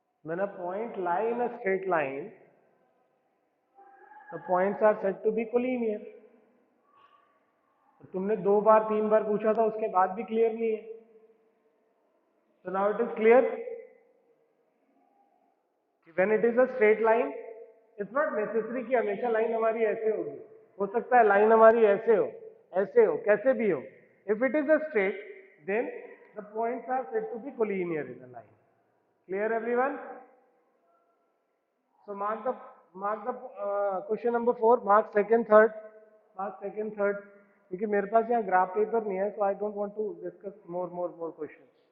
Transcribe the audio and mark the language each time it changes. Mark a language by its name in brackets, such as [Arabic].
[English] When a point lie in a straight line, the points are said to be collinear. [Hindi] तो तुमने 2 बार 3 बार पूछा था, उसके बाद भी क्लियर नहीं है। [English] So now it is clear. When it is a straight line, it's not necessary [Hindi] कि हमेशा लाइन हमारी ऐसे होगी। हो सकता है लाइन हमारी ऐसे हो, कैसे भी हो। [English] If it is a straight, then the points are said to be collinear in a line. Clear everyone? So mark the question number 4. Mark second, third. Mark second, third. [Hindi] क्योंकि मेरे पास यहाँ ग्राफ पेपर नहीं है, [English] so I don't want to discuss more questions.